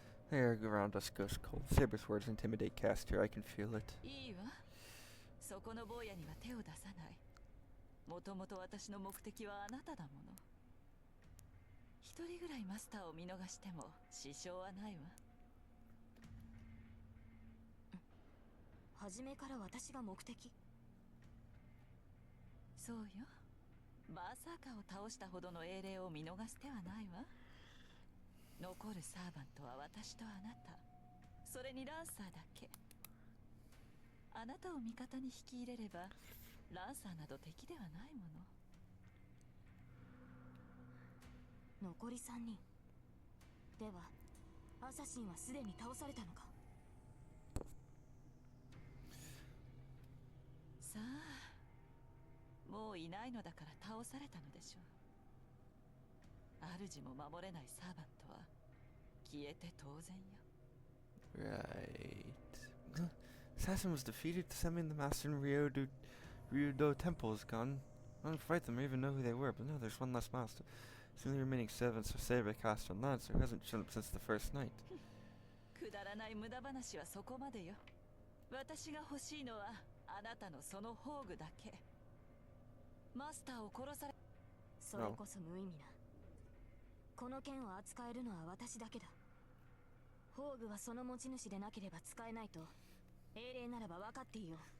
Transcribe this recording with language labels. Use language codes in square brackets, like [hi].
[en] The air around us goes cold. Saber's words intimidate Caster. I can feel it. [ja] いいわ。そこの坊やには手を出さない。もともと私の目的はあなただもの。一人ぐらいマスターを見逃しても支障はないわ。初めから私が目的？そうよ。バーサーカーを倒したほどの英霊を見逃す手はないわ。残るサーバントは私とあなた、それにランサーだけ。あなたを味方に引き入れればランサーなど敵ではないもの。残り3人ではアサシンはすでに倒されたのか？さあ、もういないのだから倒されたのでしょう。主も守れないサーバントは消えて当然よ。 [en] Right. Assassin was defeated. Summoning the master in Ryudo Temple is gone. I don't fight them or even know who they were, but now there's one less master. Some of the remaining servants are Saber, Caster, and Lancer, who hasn't shown up since the first night. [ja] くだらない無駄話はそこまでよ。私が欲しいのはあなたのその宝具だけ。マスターを殺され。それこそ無意味な。この剣を扱えるのは私だけだ。宝具はその持ち主でなければ使えないと英霊ならば分かっていよう。